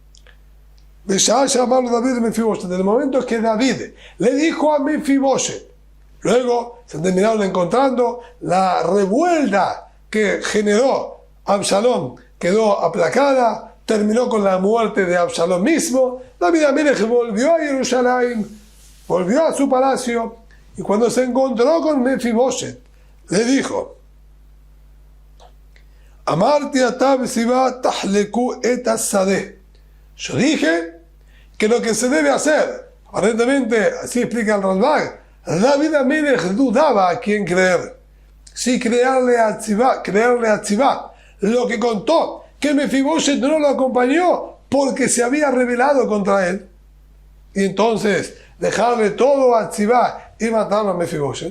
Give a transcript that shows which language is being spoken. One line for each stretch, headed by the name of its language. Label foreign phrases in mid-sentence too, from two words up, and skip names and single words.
Spanish: David Mefiboshet, en el momento que David le dijo a Mefiboshet, luego se terminaron encontrando, la revuelta que generó Absalom quedó aplacada, terminó con la muerte de Absalom mismo. David Amelech volvió a Jerusalén, volvió a su palacio, y cuando se encontró con Mefiboshet, le dijo,
Hebrew: Amarti atab siba tahleku et asadeh.
Spanish: Yo dije que lo que se debe hacer, aparentemente, así explica el Ralbag, David Amelech dudaba a quién creer. Si creerle a Tzibá, lo que contó, que Mefiboshet no lo acompañó porque se había rebelado contra él, y entonces dejarle todo a Tzibá y matarlo a Mefiboshet.